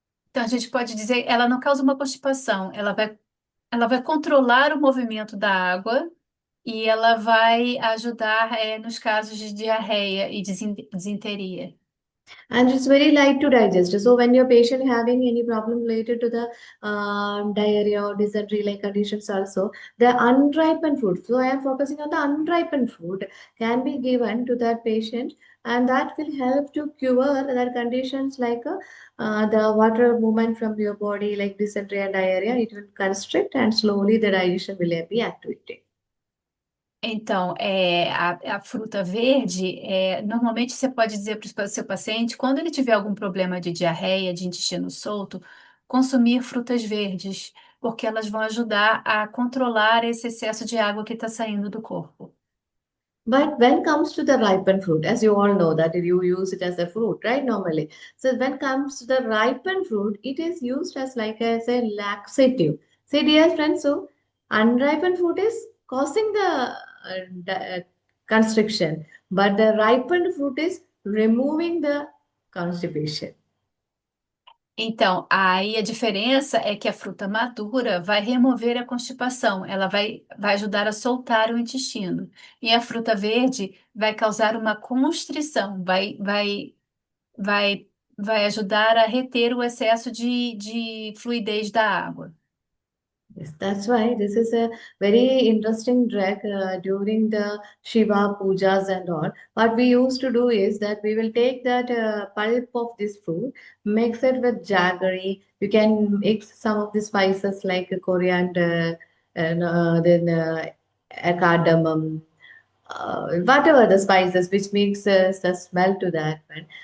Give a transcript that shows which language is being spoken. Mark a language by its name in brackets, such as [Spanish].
[Portuguese] Então, a gente pode dizer, ela não causa uma constipação, ela vai controlar o movimento da água e ela vai ajudar, nos casos de diarreia e disenteria. [English] And it's very light to digest. So when your patient having any problem related to the diarrhea or dysentery like conditions also, the unripened fruit. So I am focusing on the unripened fruit can be given to that patient, and that will help to cure that conditions like the water movement from your body like dysentery and diarrhea. It will constrict and slowly the digestion will be activated. [Portuguese] Então, a fruta verde, normalmente você pode dizer para o seu paciente, quando ele tiver algum problema de diarreia, de intestino solto, consumir frutas verdes, porque elas vão ajudar a controlar esse excesso de água que está saindo do corpo. [English] But when comes to the ripened fruit, as you all know that you use it as a fruit, right? Normally. So when comes to the ripened fruit, it is used as like as a laxative. See, dear friends, so unripened fruit is causing the constriction, but the ripened fruit is removing the constipation. [Portuguese] Então, aí a diferença é que a fruta madura vai remover a constipação, ela vai ajudar a soltar o intestino. E a fruta verde vai causar uma constrição, vai, vai ajudar a reter o excesso de fluidez da água. [English] Yes, that's why this is a very interesting drag during the Shiva pujas and all. What we used to do is that we will take that pulp of this fruit, mix it with jaggery. You can mix some of the spices like coriander and then cardamom, whatever the spices which makes the smell to that one.